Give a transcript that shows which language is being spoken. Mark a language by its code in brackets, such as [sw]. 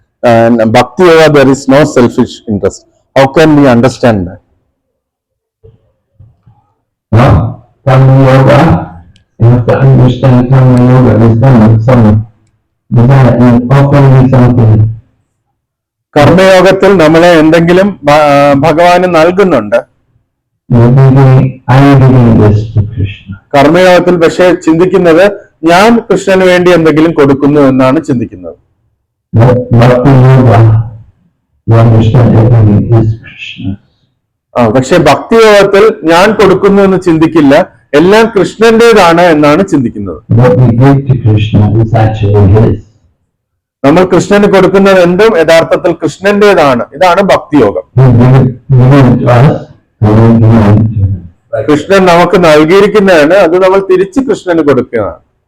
[en] And Bhakti Yoga, there is no selfish interest. How can we understand that? Well, Karma Yoga, you have to understand Karma Yoga is done with some desire and offering something. [ml] കർമ്മയോഗത്തിൽ നമ്മളെ എന്തെങ്കിലും ഭഗവാന് നൽകുന്നുണ്ട്. [en] I am giving this to Krishna. [ml] കർമ്മയോഗത്തിൽ പക്ഷെ ചിന്തിക്കുന്നത് ഞാൻ കൃഷ്ണന് വേണ്ടി എന്തെങ്കിലും കൊടുക്കുന്നു എന്നാണ് ചിന്തിക്കുന്നത്. [en] Bhakti Yoga, you understand everything is Krishna. [ml] പക്ഷെ ഭക്തിയോഗത്തിൽ ഞാൻ കൊടുക്കുന്നു എന്ന് ചിന്തിക്കില്ല, എല്ലാം കൃഷ്ണന്റേതാണ് എന്നാണ് ചിന്തിക്കുന്നത്. [en] What we give to Krishna is actually His. [ml] നമ്മൾ കൃഷ്ണന് കൊടുക്കുന്നത് എന്തും യഥാർത്ഥത്തിൽ കൃഷ്ണന്റേതാണ്. ഇതാണ് ഭക്തിയോഗം. [en] He given it to us, and we give it to Him. [ml] Krishnan നമുക്ക് നൽകിയിരിക്കുന്നതാണ്, അത് നമ്മൾ തിരിച്ച് കൃഷ്ണന് കൊടുക്കുകയാണ്.